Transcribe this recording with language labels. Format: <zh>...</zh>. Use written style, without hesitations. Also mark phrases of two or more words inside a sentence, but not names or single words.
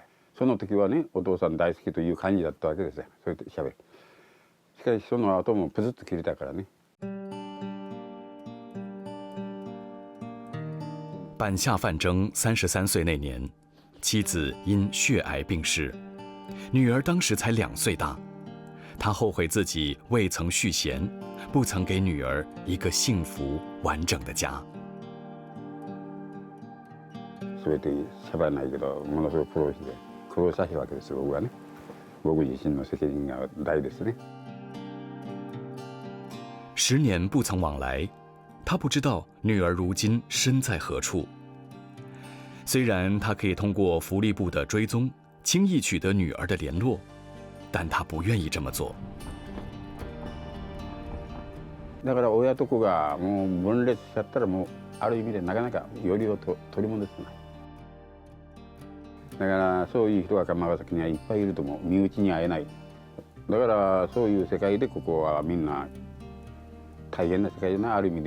<ja>その時はねお父さん大好きという感じだったわけですよ。それとしゃべる。しかしその後もプツッと切れたからね。</ja> <zh>版下范征33岁那年，妻子因血癌病逝，女儿当时才2岁大。他后悔自己未曾续弦，不曾给女儿一个幸福完整的家。</zh> <ja>全てしゃべらないけどものすごく苦労したわけですよ僕はね。僕自身の責任が大ですね。</ja> <zh>10 年不曾往来，他不知道女儿如今身在何处。虽然他可以通过福利部的追踪，轻易取得女儿的联络，但他不愿意这么做。</zh> <ja>だから親と子がもう分裂しちゃったらもうある意味でなかなかよりを取り戻せない。だからそういう人が尼崎にはいっぱいいると思う。身内に会えない。だからそういう世界でここはみんな大変な世界だなある意味で。</ja>